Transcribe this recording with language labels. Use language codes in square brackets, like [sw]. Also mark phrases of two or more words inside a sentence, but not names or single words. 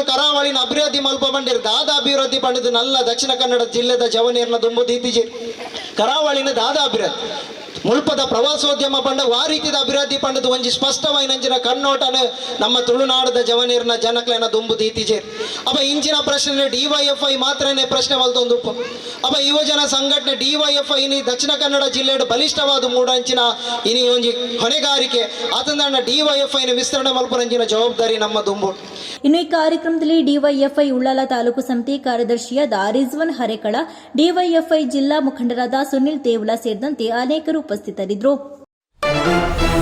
[tcy] ಕರಾವಳಿನ ಅಭಿವೃದ್ಧಿ ಮಲ್ಪ ಬಂದಿರು ದಾದ ಅಭಿವೃದ್ಧಿ ಪಂಡಿದ್ದು ನಲ್ಲ ದಕ್ಷಿಣ ಕನ್ನಡ ಜಿಲ್ಲೆದ ಜವನೇರ್ನ ದುಂಬು ದೀತಿಜಿ ಕರಾವಳಿನ ದಾದ ಅಭಿವೃದ್ಧಿ ಮುಲ್ಪದ ಪ್ರವಾಸೋದ್ಯಮ ಪಂಡ ಆ ರೀತಿಯ ಅಭಿವೃದ್ಧಿ ಪಂಡದು ಒಂಜಿ ಸ್ಪಷ್ಟವಾಯಿನಂಚಿನ ಕಣ್ಣೋಟನ ನಮ್ಮ ತುಳುನಾಡದ ಜವನೇರ್ನ ಜನಕ್ಲೇನ ದುಂಬು ದೀತಿಜೆ ಅಪ್ಪ ಇಂಚಿನ ಪ್ರಶ್ನೆ ಡಿವೈಎಫ್ಐ ಮಾತ್ರನೇ ಪ್ರಶ್ನೆ ಮಲ್ತೊಂದು ಅಪ್ಪ ಯುವಜನ ಸಂಘಟನೆ ಡಿವೈಎಫ್ಐ ಇನಿ ದಕ್ಷಿಣ ಕನ್ನಡ ಜಿಲ್ಲೆಯ ಬಲಿಷ್ಠವಾದ ಮೂಡಂಚಿನ ಇನಿ ಒಂಜಿ ಹೊಣೆಗಾರಿಕೆ ಆತಂದಾಣ ಡಿವೈಎಫ್ಐನ ವಿಸ್ತರಣೆ ಮಲ್ಪನಂಚಿನ ಜವಾಬ್ದಾರಿ ನಮ್ಮ ದುಂಬು. [kn] ಇನ್ನು ಈ ಕಾರ್ಯಕ್ರಮದಲ್ಲಿ ಡಿವೈಎಫ್ಐ ಉಳ್ಳಾಲ ತಾಲೂಕು ಸಮಿತಿ ಕಾರ್ಯದರ್ಶಿಯಾದ ರಿಜ್ವಾನ್ ಹರೇಕಳ, ಡಿವೈಎಫ್ಐ ಜಿಲ್ಲಾ ಮುಖಂಡರಾದ ಸುನಿಲ್ ತೇವಲ ಸೇರಿದಂತೆ ಅನೇಕರು ಉಪಸ್ಥಿತರಿದ್ದರು.